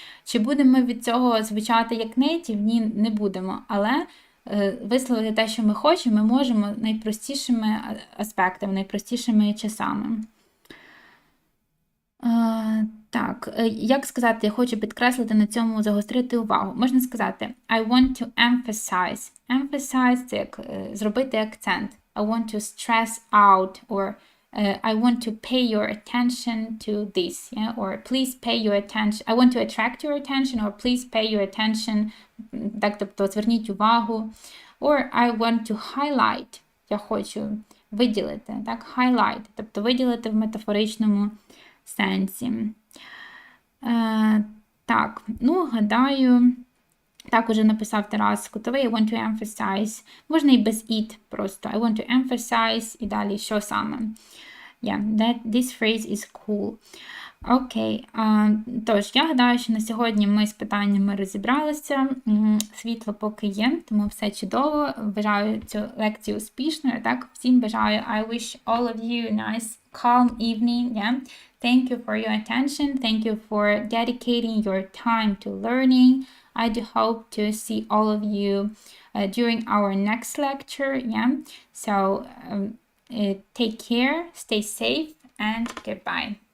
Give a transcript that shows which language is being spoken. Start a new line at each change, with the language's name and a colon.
Ukrainian: Чи будемо ми від цього звучати як нейтів? Ні, не будемо, але висловити те, що ми хочемо, ми можемо найпростішими аспектами, найпростішими часами. Так, як сказати, я хочу підкреслити на цьому, загострити увагу. Можна сказати
English: I want to emphasize.
Ukrainian: Emphasize – це як зробити акцент.
English: I want to stress out, or I want to pay your attention to this, yeah? Or please pay your attention. I want to attract your attention, or please pay your attention.
Ukrainian: Так, тобто зверніть увагу.
English: Or I want to highlight.
Ukrainian: Я хочу виділити, так, highlight, тобто виділити в метафоричному сенсі. Так, ну, гадаю, так уже написав Тарас Кутовий,
English: I want to emphasize.
Ukrainian: Можна і без it просто.
English: I want to emphasize
Ukrainian: і далі що саме.
English: Yeah, this phrase is cool.
Ukrainian: Окей, тож, я гадаю, що на сьогодні ми з питаннями розібралися. Світло поки є, тому все чудово. Бажаю цю лекцію успішною. Так, всім бажаю.
English: I wish all of you a nice, calm evening. Yeah. Thank you for your attention. Thank you for dedicating your time to learning. I do hope to see all of you during our next lecture. Yeah. So take care, stay safe, and goodbye.